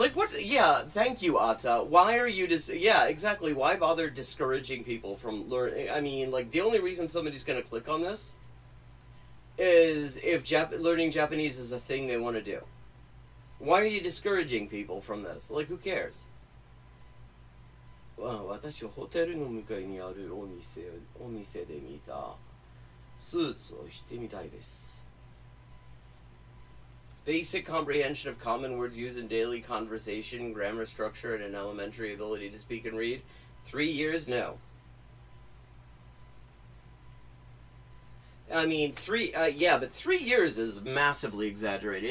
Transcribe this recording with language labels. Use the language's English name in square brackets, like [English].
[English] Like what? Yeah, thank you, Atta. Why are you yeah, exactly. Why bother discouraging people from learning? I mean, like, the only reason somebody's going to click on this is if learning Japanese is a thing they want to do. Why are you discouraging people from this? Like, who cares? [Japanese] 私はホテルの向かいにあるお店で見たスーツをしてみたいです。 [English] Basic comprehension of common words used in daily conversation, grammar structure, and an elementary ability to speak and read. 3 years? No. I mean, but 3 years is massively exaggerated.